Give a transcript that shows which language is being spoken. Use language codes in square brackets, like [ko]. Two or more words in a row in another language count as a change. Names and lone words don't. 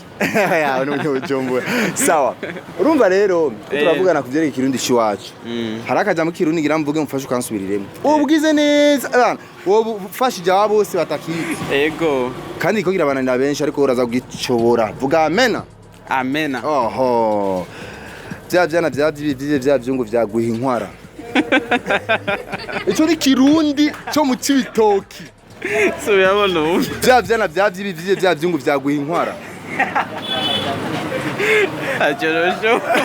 [rn] Ya no jombo. Sawa. Urumva rero turavugana kuvyereka kirundi ciwacu. Harakaja mu kirundi ngira mvuge mfashe ukansubiriremo. Ubwize neza abana. Wowe ufashije abo bose batakiti. Ego. Kandi ko kirabananira benshi ariko uraza kugicobora. Vuga amena. Amena. Oho. Vya vyana vya vyungu vya gwiha inkwara. Ico ni kirundi cyo mu cibitoki. So yabona ubu. Vya vyana vya vyungu vya gwiha inkwara. Ajorosho.